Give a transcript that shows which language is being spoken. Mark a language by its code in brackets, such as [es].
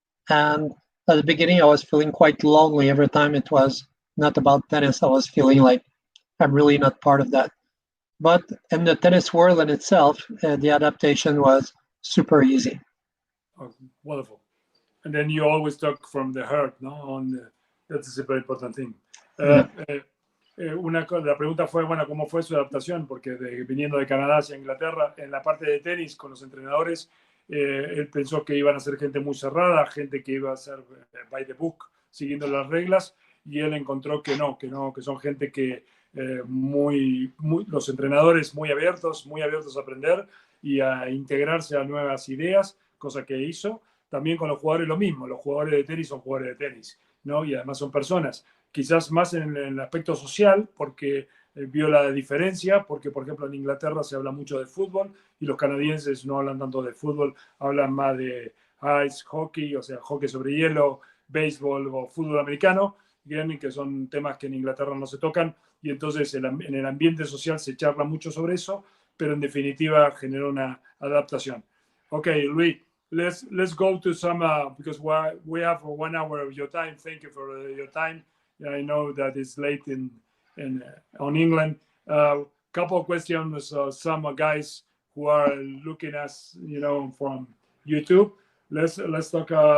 [en] And at the beginning, I was feeling quite lonely every time it was not about tennis. I was feeling like I'm really not part of that. But in the tennis world in itself, the adaptation was super easy. Oh, wonderful. And then you always talk from the heart, no? That is a very important thing. [es] La pregunta fue, bueno, ¿cómo fue su adaptación? Porque viniendo de Canadá hacia Inglaterra, en la parte de tenis con los entrenadores, él pensó que iban a ser gente muy cerrada, gente que iba a ser [en] by the book, [es] siguiendo las reglas, y él encontró que no, que son gente que los entrenadores muy abiertos a aprender y a integrarse a nuevas ideas, cosa que hizo. También con los jugadores lo mismo, los jugadores de tenis son jugadores de tenis, ¿no? Y además son personas. Quizás más en el aspecto social, porque vio la diferencia, porque por ejemplo en Inglaterra se habla mucho de fútbol y los canadienses no hablan tanto de fútbol, hablan más de ice hockey, o sea, hockey sobre hielo, béisbol o fútbol americano, que son temas que en Inglaterra no se tocan, y entonces en el ambiente social se charla mucho sobre eso, pero en definitiva generó una adaptación. [en] Okay, Luis, let's go to some, because we have 1 hour of your time. Thank you for your time. I know that it's late on England. Couple of questions. Some guys who are looking at us, from YouTube. Let's talk.